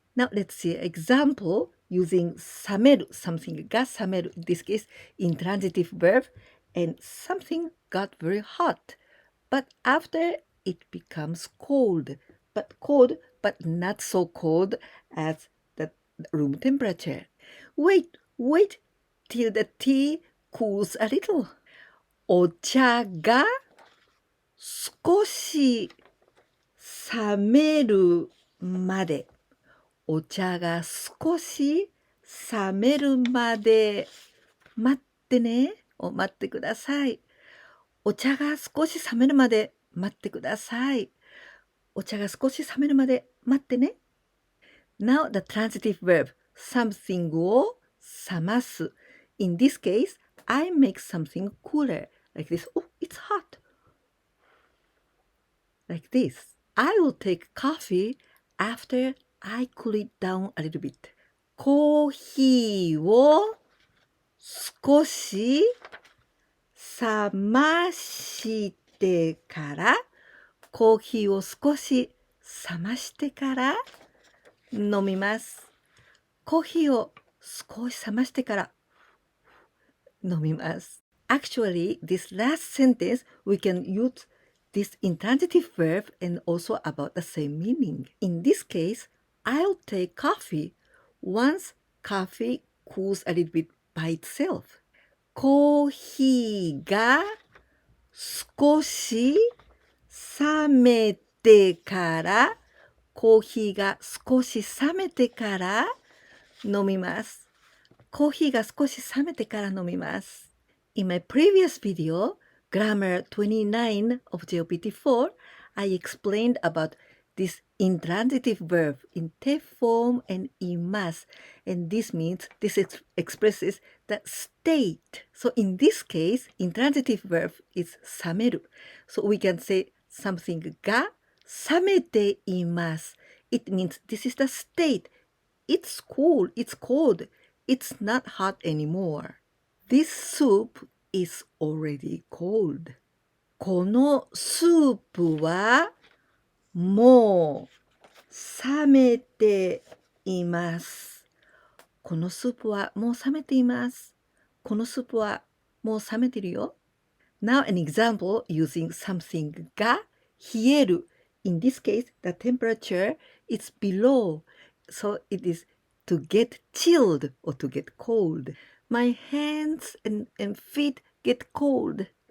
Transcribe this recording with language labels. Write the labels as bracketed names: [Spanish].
[English] Now let's see an example using sameru, something ga sameru, in this case intransitive verb, and something got very hot. But after it becomes cold, but not so cold as the room temperature. Wait till the tea cools a little. [Japanese] お茶が少し冷めるまで。お茶が少し冷めるまで待ってね。待ってください。お茶が少し冷めるまで待ってください。お茶が少し冷めるまで待ってね。 [English] Now the transitive verb, something を冷ます。 In this case, I make something cooler. Like this. Oh, it's hot. Like this. I will take coffee after I cool it down a little bit. [Japanese] コーヒーを少し冷ましてから、コーヒーを少し冷ましてから飲みます。コーヒーを少し冷ましてから飲みます。 [English] Actually, this last sentence, we can use this intransitive verb and also about the same meaning. In this case, I'll take coffee once coffee cools a little bit by itself. [Japanese] コーヒーが少し冷めてから、コーヒーが少し冷めてから飲みます。コーヒーが少し冷めてから飲みます。 [English] In my previous video, Grammar 29 of JLPT4, I explained about this intransitive verb in TE Form and IMASU, and this means, this expresses the state. So in this case, intransitive verb is sameru. So we can say something [Japanese] が冷めています。 [English] It means this is the state. It's cool, it's cold. It's not hot anymore. This soup is already cold. [Japanese] このスープはもう冷めています。このスープはもう冷めています。このスープはもう冷めてるよ。 [English] Now an example using something [Japanese] が冷える。 [English] In this case, the temperature is below. So it is to get chilled or to get cold. My hands and feet get cold.